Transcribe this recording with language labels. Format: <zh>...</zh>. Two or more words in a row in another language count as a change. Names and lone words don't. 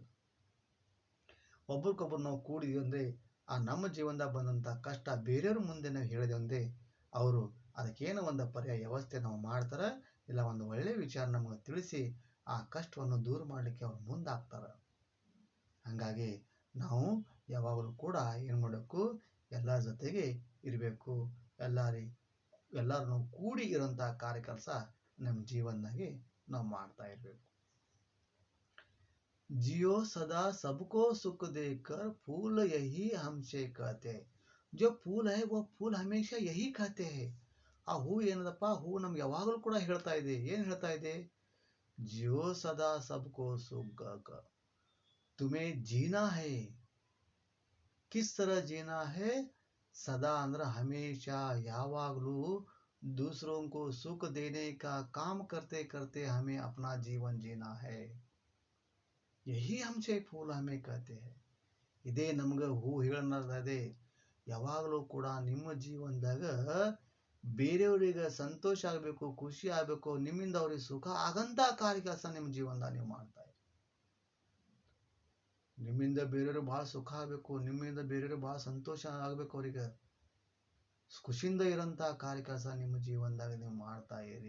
<kn>ಒಬ್ರಿಗೊಬ್ರು ನಾವು ಕೂಡಿದ್ವಿ ಅಂದರೆ ಆ ನಮ್ಮ ಜೀವನದಾಗ ಬಂದಂಥ ಕಷ್ಟ ಬೇರೆಯವ್ರ ಮುಂದೆ ನಾವು ಹೇಳಿದೆವು ಅಂದರೆ ಅವರು ಅದಕ್ಕೇನೋ ಒಂದು ಪರ್ಯಾಯ ವ್ಯವಸ್ಥೆ ನಾವು ಮಾಡ್ತಾರೆ, ಇಲ್ಲ ಒಂದು ಒಳ್ಳೆಯ ವಿಚಾರ ನಮಗೆ ತಿಳಿಸಿ ಆ ಕಷ್ಟವನ್ನು ದೂರ ಮಾಡಲಿಕ್ಕೆ ಅವ್ರು ಮುಂದಾಗ್ತಾರೆ। ಹಾಗಾಗಿ ನಾವು ಯಾವಾಗಲೂ ಕೂಡ ಏನು ಮಾಡಬೇಕು, ಎಲ್ಲರ ಜೊತೆಗೆ ಇರಬೇಕು, ಎಲ್ಲರೂ ಕೂಡಿ ಇರೋಂಥ ಕಾರ್ಯ ಕೆಲಸ ನಮ್ಮ ಜೀವನದಾಗೆ ನಾವು ಮಾಡ್ತಾ ಇರಬೇಕು।</kn> <hi>जियो सदा सबको सुख देकर, फूल यही हमसे कहते हैं। जो फूल है वो फूल हमेशा यही कहते हैं।</hi> <kn>ಆ ಹೂ ಏನದಪ್ಪ, ಹೂ ನಮ್ಗೆ ಯಾವಾಗಲೂ ಕೂಡ ಹೇಳ್ತಾ ಇದೆ, ಏನು ಹೇಳ್ತಾ ಇದೆ,</kn> <hi>जियो सदा सबको सुख देकर, तुम्हें जीना है। किस तरह जीना है, सदा ಅಂದ್ರೆ हमेशा ಯಾವಾಗಲೂ दूसरों को सुख देने का काम करते करते हमें अपना जीवन जीना है। यही हमसे फूल हमें कहते हैं।</hi> <kn>ಇದೇ ನಮ್ಗೆ ಹೂ ಹೇಳೋದೇ, ಯಾವಾಗಲೂ ಕೂಡ ನಿಮ್ಮ ಜೀವನದಾಗ ಬೇರೆಯವರಿಗೆ ಸಂತೋಷ ಆಗಬೇಕು, ಖುಷಿ ಆಗಬೇಕು, ನಿಮ್ಮಿಂದ ಅವ್ರಿಗೆ ಸುಖ ಆಗಂತ ಕಾರ್ಯ ಕೆಲಸ ನಿಮ್ಮ ಜೀವನದಾಗ ನೀವು ಮಾಡ್ತಾ ಇದ್ದೀರಿ। ನಿಮ್ಮಿಂದ ಬೇರೆಯವ್ರಿಗೆ ಭಾಳ ಸುಖ ಆಗಬೇಕು, ನಿಮ್ಮಿಂದ ಬೇರೆಯವ್ರಿಗೆ ಭಾಳ ಸಂತೋಷ ಆಗಬೇಕು, ಅವ್ರಿಗೆ ಖುಷಿಯಿಂದ ಇರೋಂಥ ಕಾರ್ಯ ಕೆಲಸ ನಿಮ್ಮ ಜೀವನದಾಗ ನೀವು ಮಾಡ್ತಾ ಇರಿ।</kn>